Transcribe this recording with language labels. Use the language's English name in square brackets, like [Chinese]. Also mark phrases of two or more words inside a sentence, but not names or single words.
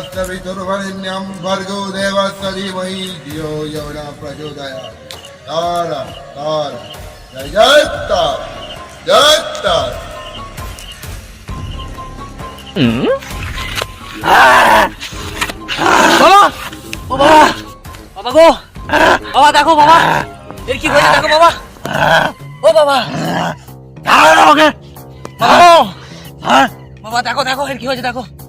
[Sanskrit] पितुर्वरेण्यं भर्गो देवस्य धीमहि धियो यो न प्रचोदयात्। [Hindi] तारा तारा जय जय तारा जय तारा। [Bangla] বাবা ও বাবা বাবা গো বাবা দেখো বাবা এর কি হয়েছে দেখো বাবা ও বাবা ওকে বাবা দেখো দেখো এর কি হয়েছে দেখো